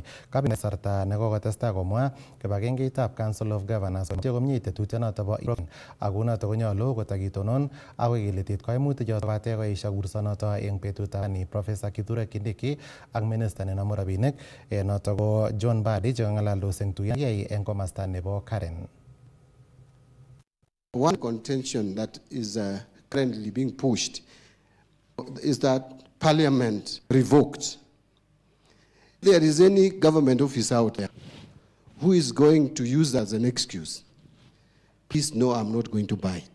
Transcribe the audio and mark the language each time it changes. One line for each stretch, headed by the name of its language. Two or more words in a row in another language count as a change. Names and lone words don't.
Kalenjin: Kabinet sarta nekokotestai komwa kibagengeitab Council of Governors komoche komie tetutienoto bo ako noto konyolu kotakitonon akoi keletit koimutik choto bate koesio kursonoto eng betutab ni. Professor Kithure Kindiki ak minister nenomu rabinik noto ko John Mbadi chekang'alaldos eng tuyet eng komasta nebo Karen.
English: One contention that is currently being pushed is that Parliament revoked. If there is any government officer out there who is going to use that as an excuse, please know I'm not going to buy it.